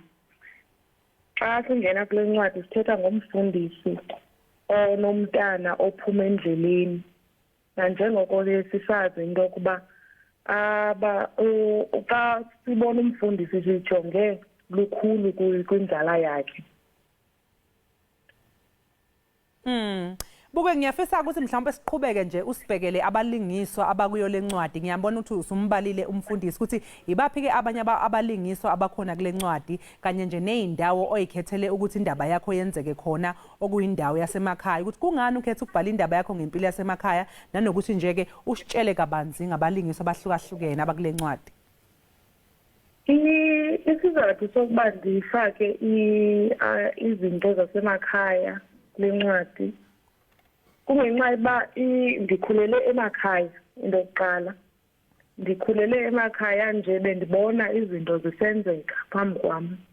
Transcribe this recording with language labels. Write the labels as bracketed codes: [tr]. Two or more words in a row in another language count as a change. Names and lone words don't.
[xh] Xa singena kule ncwadi sithetha ngomfundisi onomntana ophuma endleleni nanjengoko sisazi into yokuba xa sibona umfundisi sijonge lukhulu kwinzala yakhe. [zu] Buke ngiyafisa ukuthi mhlawumbe siqhubeke nje usibhekele abalingiswa abakuyo lencwadi ngiyabona ukuthi usumbalile umfundisi ukuthi ibaphi ke abanye abalingiswa abakhona kule ncwadi kanye nje nezindawo oyikhethele ukuthi indaba yakho yenzeke khona okuyindawo yasemakhaya ukuthi kungani ukhetha ukubhala indaba yakho ngempilo yasemakhaya nanokuthi nje ke usitshele kabanzi ngabalingiswa abahlukahlukene abakule ncwadi. [xh] Isizathu sokuba ndifake izinto zasemakhaya kule ncwadi kungenxa yokuba ndikhulele emakhaya into yokuqala ndikhulele emakhaya nje bendibona izinto zisenzeka phambi kwam